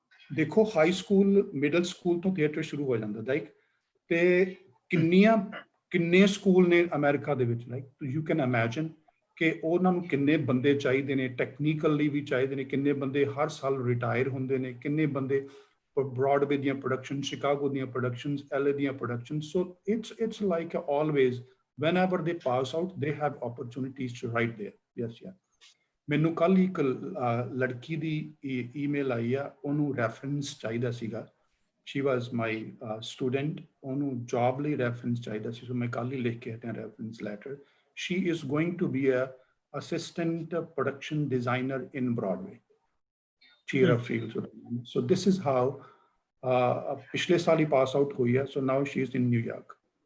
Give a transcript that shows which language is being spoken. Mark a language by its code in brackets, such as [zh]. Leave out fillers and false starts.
[pa] ਦੇਖੋ high school middle school ਤੋਂ theatre ਸ਼ੁਰੂ ਹੋ ਜਾਂਦਾ ਲਾਈਕ, ਤੇ ਕਿੰਨੇ ਸਕੂਲ ਨੇ ਅਮਰੀਕਾ ਦੇ ਵਿੱਚ, [en] like you can imagine [pa] ਕਿ ਉਹਨਾਂ ਨੂੰ ਕਿੰਨੇ ਬੰਦੇ ਚਾਹੀਦੇ ਨੇ, ਟੈਕਨੀਕਲੀ ਵੀ ਚਾਹੀਦੇ ਨੇ, ਕਿੰਨੇ ਬੰਦੇ ਹਰ ਸਾਲ ਰਿਟਾਇਰ ਹੁੰਦੇ ਨੇ, ਕਿੰਨੇ ਬੰਦੇ Broadway ਦੀਆਂ ਪ੍ਰੋਡਕਸ਼ਨ, ਸ਼ਿਕਾਗੋ ਦੀਆਂ ਪ੍ਰੋਡਕਸ਼ਨਸ, LA ਦੀਆਂ productions. [en] So it's like always whenever they pass out they have opportunities to write there. Yes, yeah. [pa] ਮੈਨੂੰ ਕੱਲ ਇੱਕ ਲੜਕੀ ਦੀ ਈਮੇਲ ਆਈ ਆ, ਉਹਨੂੰ ਰੈਫਰੈਂਸ ਚਾਹੀਦਾ ਸੀਗਾ। [en] she was my student, [pa] ਉਹਨੂੰ ਜੌਬ ਲਈ ਰੈਫਰੈਂਸ ਚਾਹੀਦਾ ਸੀ। ਸੋ ਮੈਂ ਕੱਲ ਹੀ ਲਿਖ ਕੇ ਹਟਿਆ reference letter. [en] she is going to be a assistant production designer in Broadway, Cheer Up Fields. So this is how [pa] ਪਿਛਲੇ ਸਾਲ ਹੀ ਪਾਸ ਆਊਟ ਹੋਈ ਹੈ। [en] So now she is in New York.